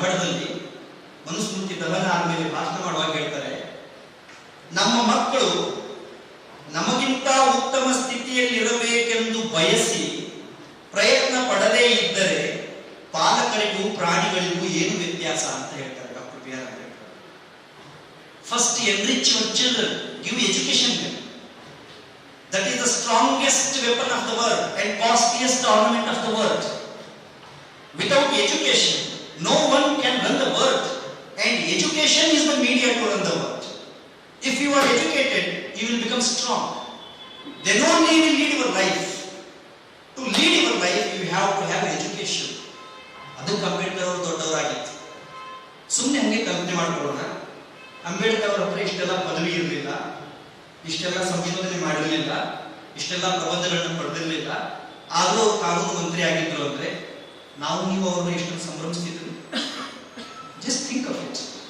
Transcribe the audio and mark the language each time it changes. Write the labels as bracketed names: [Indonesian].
[Kannada] ಮಹಡದಲ್ಲಿ ಮನುಸ್ಮೃತಿ ದಹನ ಆದ್ಮೇಲೆ ಭಾಷಣ ಮಾಡುವಾಗ ಹೇಳ್ತಾರೆ, ನಮ್ಮ ಮಕ್ಕಳು ನಮಗಿಂತ ಉತ್ತಮ ಸ್ಥಿತಿಯಲ್ಲಿ ಇರಬೇಕೆಂದು ಬಯಸಿ ಪ್ರಯತ್ನ ಪಡದೇ ಇದ್ದರೆ ಪಾಲಕರಿಗೂ ಪ್ರಾಣಿಗಳಿಗೂ ಏನು ವ್ಯತ್ಯಾಸ ಅಂತ ಹೇಳ್ತಾರೆ doctor B R Ambedkar. [English] First enrich your children, give education. That is the strongest weapon of the world and costliest ornament of the world. Without education, no one can run the world, and education is the media to run the world. If you are educated, you will become strong. Then only you will lead your life. To lead your life, you have to have education. [Kannada] ಅದಕ್ಕೆ ಅಂಬೇಡ್ಕರ್ ಅವರು ದೊಡ್ಡವರಾಗಿತ್ತು. ಸುಮ್ಮನೆ ಹಂಗೆ ಕಲ್ಪನೆ ಮಾಡ್ಕೊಳ್ಳೋಣ. ಅಂಬೇಡ್ಕರ್ ಅವರ ಹತ್ರ ಇಷ್ಟೆಲ್ಲ ಪದವಿ ಇರಲಿಲ್ಲ, ಇಷ್ಟೆಲ್ಲ ಸಂಶೋಧನೆ ಮಾಡಿರಲಿಲ್ಲ, ಇಷ್ಟೆಲ್ಲ ಪ್ರಬಂಧಗಳನ್ನು ಪಡೆದಿರಲಿಲ್ಲ. ಆದರೂ ಕಾನೂನು ಮಂತ್ರಿ ಆಗಿದ್ರು ಅಂದ್ರೆ ನಾವು ನೀವು ಅವ್ರನ್ನ ಎಷ್ಟು ಸಂಭ್ರಮಿಸ್ತಿದ್ರು. [English] Just think of it.